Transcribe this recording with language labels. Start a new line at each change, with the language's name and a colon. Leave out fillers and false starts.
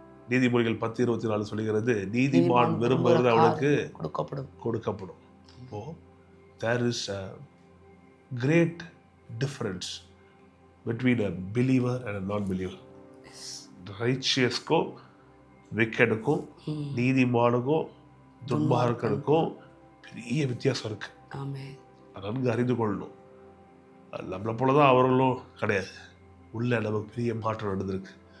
Tamil: நீதிமொழிகள் 10:24 சொல்லுகிறது, நீதிமான் விரும்புகிறது அவனுக்கு கொடுக்கப்படும்.
English: இப்போ there is a great difference between a believer and a non-believer.
Tamil: righteousக்கும் wickedக்கும் நீதிமானுக்கும் துன்மார்க்கனுக்கும் பெரிய வித்தியாசம் இருக்கு. நன்கு அறிந்து கொள்ளணும். நம்மளை போலதான் அவர்களும் கிடையாது. உள்ள நமக்கு பெரிய மாற்றம் நடந்திருக்கு.